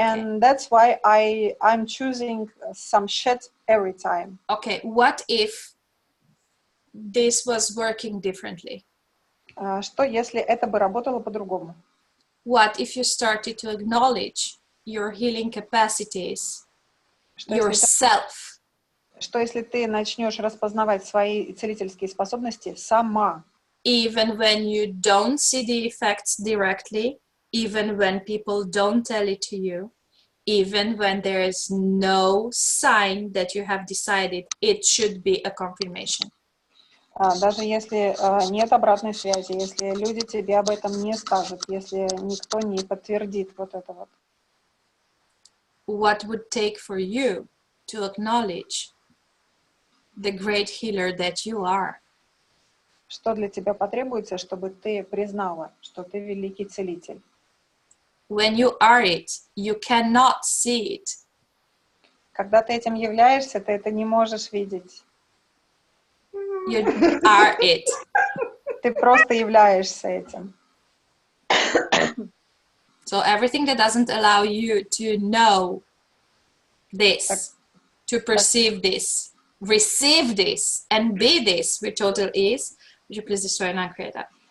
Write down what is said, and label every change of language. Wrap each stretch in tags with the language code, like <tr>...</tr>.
<en>and that's why I'm choosing some shit every time. Okay, what if this was working differently?</en> <ru>Что если это бы работало по-другому?</ru> <en>What if you started to acknowledge your healing capacities, yourself?</en> <ru>Что если ты начнешь распознавать свои целительские способности сама?</ru> <en>Even when you don't see the effects directly, even when people don't tell it to you, even when there is no sign that you have decided it should be a confirmation.</en> <ru>Даже если нет обратной связи, если люди тебе об этом не скажут, если никто не подтвердит вот это вот.</ru> <en>What would take for you to acknowledge the great healer that you are?</en> <ru>Что для тебя потребуется, чтобы ты признала, что ты великий целитель?</ru> <en>When you are it, you cannot see it.</en> <ru>Когда ты этим являешься, ты это не можешь видеть.</ru> <en>You are it.</en> <ru>Ты просто являешься этим.</ru> <en>So everything that doesn't allow you to know this, to perceive this, receive this, and be this, which total is, would you please destroy and uncreate that?</en>